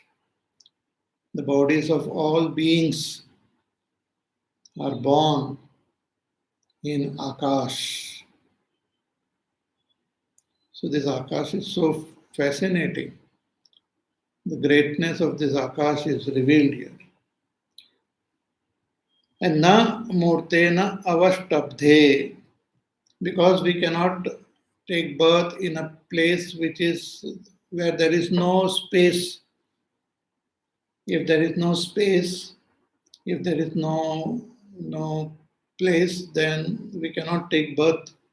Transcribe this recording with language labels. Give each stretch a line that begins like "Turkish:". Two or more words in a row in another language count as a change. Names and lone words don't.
English: The bodies of all beings are born in Akash. So this Akash is so fascinating. The greatness of this Akash is revealed here.
Sanskrit: And न मूर्तेन अवष्टब्धे,
English: because we cannot take birth in a place which is where there is no space. If there is no space, if there is no place, then we cannot take birth.